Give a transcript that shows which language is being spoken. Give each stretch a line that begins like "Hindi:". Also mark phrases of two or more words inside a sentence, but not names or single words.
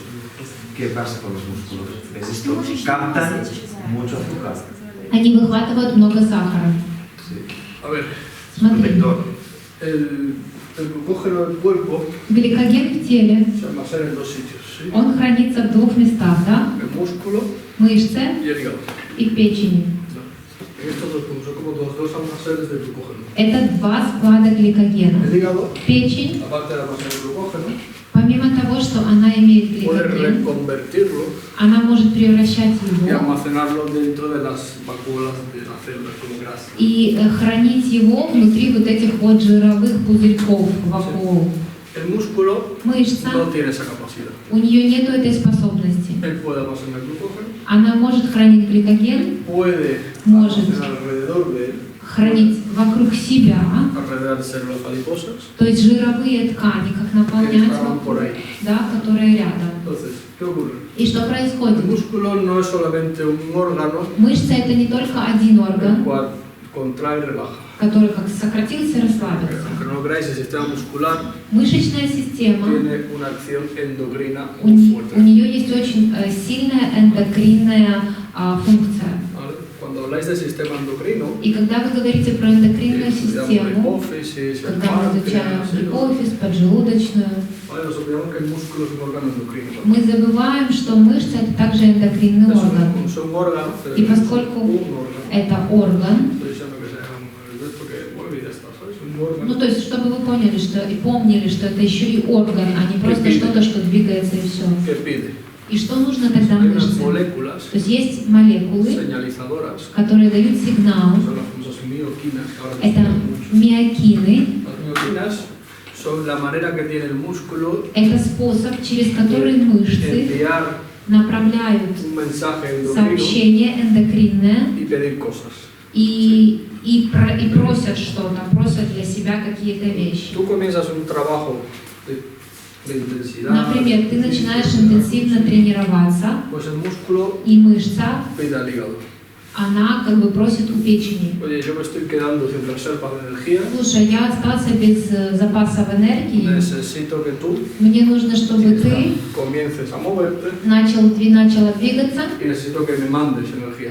Spanish: ¿Qué pasa con los músculos? ¿Ves esto? Captan mucho azúcar.
Russian: они выхватывают много сахара.
Spanish: Sí. A ver,
Russian: Смотри,
Spanish: Protector. el glucógeno del cuerpo
Russian: гликоген в теле,
Spanish: se almacena en dos sitios, ¿sí?
Russian: он хранится в двух местах, да?
Spanish: El músculo
Russian: Мышцы
Spanish: y el hígado.
Russian: и в печени.
Spanish: En estos dos puntos son como dos almacenes de glucógeno.
Russian: Это два склада гликогена.
Spanish: El hígado,
Russian: Печень,
Spanish: aparte de almacenar glucógeno,
Russian: помимо того, что она имеет
Spanish: puede
Russian: гликоген,
Spanish: reconvertirlo
Russian: она может превращать
Spanish: y
Russian: его
Spanish: almacenarlo dentro de las vacuolas de las células como grasa.
Russian: и хранить его внутри вот этих вот жировых пузырьков вакуол.
Spanish: El músculo
Russian: Мышца,
Spanish: no tiene esa capacidad.
Russian: у нее нету этой способности.
Spanish: Él puede almacenar glucógeno,
Russian: Она может хранить гликоген,
Spanish: puede
Russian: Может.
Spanish: almacenar alrededor de él,
Russian: хранить вокруг себя,
Spanish: alrededor de células adiposas,
Russian: то есть жировые ткани, как
Spanish: que
Russian: наполнять
Spanish: estaban por
Russian: вокруг,
Spanish: ahí.
Russian: да, которые рядом.
Spanish: Entonces, ¿qué ocurre?
Russian: И что
Spanish: El
Russian: происходит?
Spanish: músculo no es solamente un órgano
Russian: Мышца это не только один
Spanish: el
Russian: орган,
Spanish: cual contrae y relaja.
Russian: который как сократился и расслабился.
Spanish: Aunque no lo creáis, el sistema muscular
Russian: Мышечная система,
Spanish: tiene una acción endocrina
Russian: у
Spanish: muy fuerte.
Russian: нее есть очень сильная эндокринная функция.
Spanish: ¿Vale? Cuando habláis del sistema endocrino,
Russian: И когда вы говорите про эндокринную
Spanish: estudiamos la
Russian: систему,
Spanish: hipófisis, el
Russian: когда мы изучаем
Spanish: páncreas,
Russian: гипофиз, поджелудочную,
Spanish: ¿vale? Nos olvidamos que el músculo es un órgano endocrino.
Russian: мы забываем, что мышца это также эндокринный орган.
Spanish: Es un órgano,
Russian: Y поскольку
Spanish: un órgano.
Russian: это орган,
Spanish: Estoy diciendo que sea porque mueve y ya está, ¿sabes? Un órgano.
Russian: ну то есть, чтобы вы поняли, что и помнили, что это еще и орган, а не просто Пипи. что-то, что двигается и все.
Spanish: Que pide.
Russian: И что нужно тогда
Spanish: Hay unas
Russian: мышце?
Spanish: moléculas
Russian: То есть есть молекулы,
Spanish: señalizadoras,
Russian: которые дают сигнал.
Spanish: son las famosas mioquinas, que ahora se
Russian: Это
Spanish: estudian mucho.
Russian: миокины.
Spanish: Las mioquinas son la manera que tiene el músculo
Russian: Это способ, через который мышцы
Spanish: enviar
Russian: направляют
Spanish: un mensaje endocrino
Russian: сообщение эндокринное
Spanish: y pedir cosas.
Russian: и просят что-то, просят для себя какие-то вещи.
Spanish: Tú comienzas un trabajo de intensidad,
Russian: Например, ты начинаешь интенсивно тренироваться,
Spanish: pues el músculo
Russian: и мышца,
Spanish: pide al hígado.
Russian: она как бы просит у печени.
Spanish: Oye, yo me estoy quedando sin reserva de energía.
Russian: Слушай, я остался без запасов энергии.
Spanish: Necesito que tú
Russian: Мне нужно, чтобы ты
Spanish: comiences a moverte
Russian: начала двигаться,
Spanish: y necesito que me mandes energía.